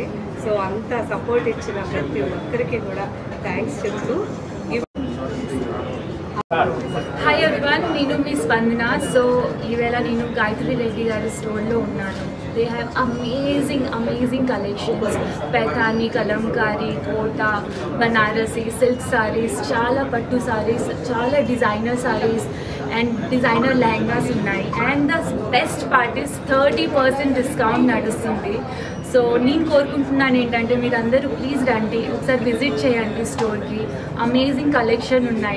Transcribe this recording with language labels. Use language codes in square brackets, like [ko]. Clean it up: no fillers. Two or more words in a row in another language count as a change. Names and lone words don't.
[te] సో అంత సపోర్ట్ ఇచ్చిన ప్రతి ఒక్కరికి కూడా థ్యాంక్స్ చెప్తూ. [en] Hi everyone, [te] నేను మీ స్పందన. సో ఈవేళ నేను గాయత్రి రెడ్డి గారి స్టోర్లో ఉన్నాను. [en] They have amazing collections. [te] पैठानी, कलमकारी, कोटा, बनारसी, [en] silk sarees, [te] చాలా పట్టు సారీస్, చాలా [en] designer sarees and designer lehengas [te] ఉన్నాయి. [en] and the best part is [te] 30% డిస్కౌంట్ నడుస్తుంది. సో నేను కోరుకుంటున్నాను ఏంటంటే మీరందరూ ప్లీజ్ రండి, ఒకసారి విజిట్ చేయండి స్టోర్కి. [en] amazing collection [te] ఉన్నాయి.